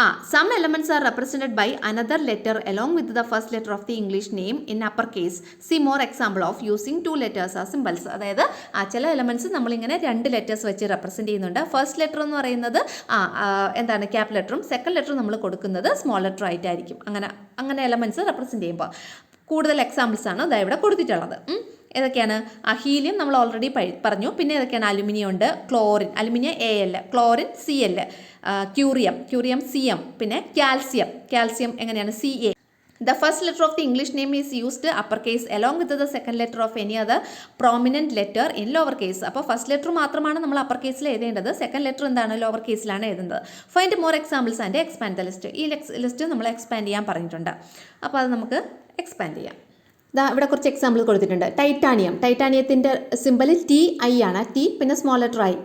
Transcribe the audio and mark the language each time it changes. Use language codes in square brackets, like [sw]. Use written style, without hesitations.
[en] some elements are represented by another letter along with the first letter of the English name in uppercase. See more example of using two letters as symbols. [ml] അതായത് ചില elements നമ്മളിങ്ങനെ രണ്ട് letters വെച്ച് represent ചെയ്യുന്നുണ്ട്. First letter എന്ന് പറയുന്നത് cap ലെറ്ററും second ലെറ്ററും നമ്മൾ കൊടുക്കുന്നത് സ്മോൾ ലെറ്റർ ആയിട്ടായിരിക്കും. അങ്ങനെ എലമെൻറ്റ്സ് റെപ്രസെൻറ്റ് ചെയ്യുമ്പോൾ കൂടുതൽ എക്സാമ്പിൾസ് ആണ് ഇവിടെ കൊടുത്തിട്ടുള്ളത്. ഏതൊക്കെയാണ്? ഹീലിയം നമ്മൾ ഓൾറെഡി പറഞ്ഞു. പിന്നെ ഏതൊക്കെയാണ്? അലുമിനിയം ഉണ്ട്, chlorine, aluminium AL, chlorine CL, curium CM, പിന്നെ കാൽസ്യം എങ്ങനെയാണ്? [en] CA. The first letter of the English name is used uppercase along with the second letter of any other prominent letter in lower case. [ml] അപ്പോൾ first letter മാത്രമാണ് നമ്മൾ upper കേസിൽ എഴുതേണ്ടത്, second letter എന്താണ്? Lower കേസിലാണ് എഴുതുന്നത്. [en] Find more examples and expand the list. [ml] ഈ list നമ്മൾ എക്സ്പാൻഡ് ചെയ്യാൻ പറഞ്ഞിട്ടുണ്ട്. അപ്പോൾ അത് നമുക്ക് എക്സ്പാൻഡ് ചെയ്യാം. ഇവിടെ കുറച്ച് എക്സാമ്പിൾ കൊടുത്തിട്ടുണ്ട്. ടൈറ്റാനിയത്തിൻ്റെ സിമ്പിൾ TI ആണ്, T പിന്നെ സ്മോൾ ലെറ്റർ I.